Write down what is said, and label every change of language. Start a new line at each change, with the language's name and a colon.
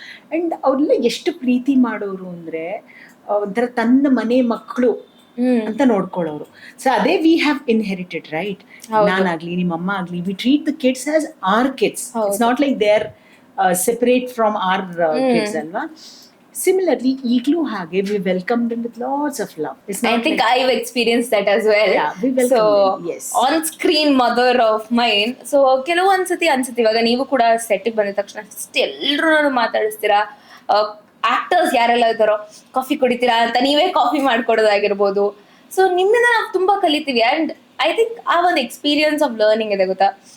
Kannada: And ಅವ್ರೆಲ್ಲ ಎಷ್ಟು ಪ್ರೀತಿ ಮಾಡೋರು ಅಂದರೆ ಒಂಥರ ತನ್ನ ಮನೆ ಮಕ್ಕಳು ಅಂತ ನೋಡ್ಕೊಳ್ಳೋರು.
English: So ಅದೇ we have inherited, right?
Kannada: ನಾನಾಗ್ಲಿ ನಿಮ್ಮಮ್ಮ ಆಗ್ಲಿ,
English: We treat the kids as our kids. It's not like they are separate from our kids ಅಲ್ವಾ? Similarly,
Kannada: ಈಗಲೂ ಹಾಗೆ
English: we welcome them with lots of love. I think I've experienced that as well. Yeah, we welcome them, yes. On screen mother of mine.
Kannada: So ಕೆಲವೊಂದ್ಸತಿ ಅನ್ಸುತ್ತೆ, ಇವಾಗ ನೀವು ಕೂಡ ಸೆಟ್ಟಿಗೆ ಬಂದ ತಕ್ಷಣ ಎಲ್ಲರೂ ಮಾತಾಡಿಸ್ತೀರಾ. ಆಕ್ಟರ್ಸ್ ಯಾರೆಲ್ಲ ಇದ್ದಾರೋ ಕಾಫಿ ಕುಡಿತೀರಾ ಅಂತ ನೀವೇ ಕಾಫಿ ಮಾಡ್ಕೊಡೋದಾಗಿರ್ಬೋದು. ಸೊ ನಿಮ್ಮಿಂದ ನಾವು ತುಂಬಾ ಕಲಿತೀವಿ.
English: and I think
Kannada: ಆ ಒಂದು
English: experience of learning
Kannada: ಇದೆ ಗೊತ್ತಾ.